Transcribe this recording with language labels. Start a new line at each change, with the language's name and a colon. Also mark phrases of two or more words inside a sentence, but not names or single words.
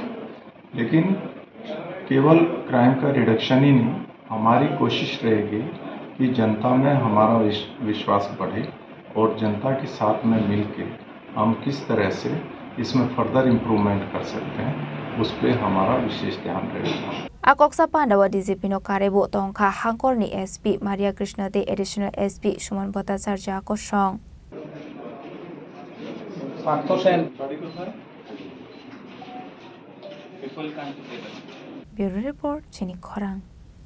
Hindi: लेकिन केवल क्राइम का रिडक्शन ही नहीं, हमारी कोशिश रहेगी कि जनता में हमारा विश्वास बढ़े और जनता के साथ में मिलकर हम किस तरह से इसमें फर्दर इम्प्रूवमेंट कर सकते हैं, उस पर हमारा विशेष ध्यान रहेगा।
Kok Borok: Akoksa Pandawa DGP no Karebo Tongka Hangkorni SP Maria Krishna de additional SP Shuman Bhattacharya Khorang Bureau Report Chini Khorang